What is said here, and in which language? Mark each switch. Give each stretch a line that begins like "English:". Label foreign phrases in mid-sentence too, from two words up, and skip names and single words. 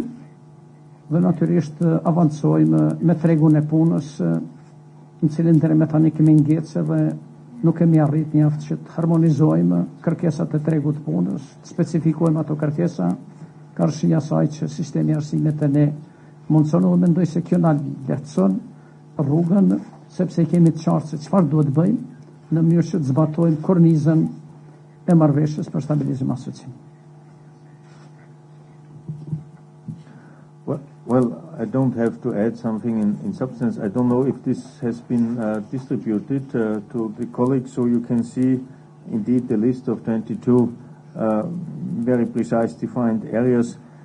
Albanian: dhe natyrisht avancojmë me tregun e punës në cilin deri me tani kemi ngecë dhe nuk kemi arrit mjaft që të harmonizojmë kërkesat e tregut punës, të specifikojmë ato kërkesa, karshia saj që sistemi arsimit e ne mundson dhe mendoj se kjo na lehtëson rrugën sepse kemi të qartë se çfarë duhet bëjmë në mënyrë që të zbatojmë kornizën e marrëveshjes për stabilizim asocim.
English: Well, I don't have to add something in substance. I don't know if this has been distributed to the colleagues, so you can see indeed the list of 22 very precise defined areas.